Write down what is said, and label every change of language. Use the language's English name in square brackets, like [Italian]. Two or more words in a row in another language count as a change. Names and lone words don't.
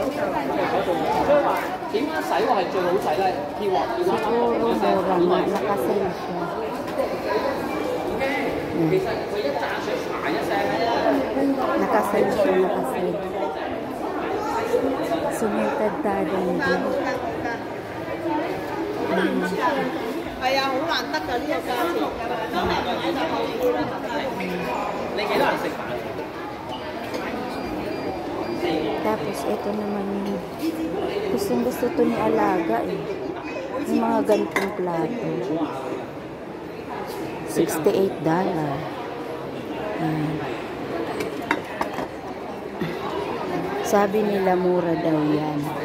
[Filipino] Siguro mura nga. Nakasale siya. Nakasale siya. Nakasale. Sumitad-tada nito. [Cantonese] 係啊，好難得㗎呢個價錢。當然喺度好啲啦，你幾多人食飯？ [Filipino] Tapos ito naman yung gusto to ni Alaga eh. Yung mga ganitong plato. $68. Sabi nila mura daw yan.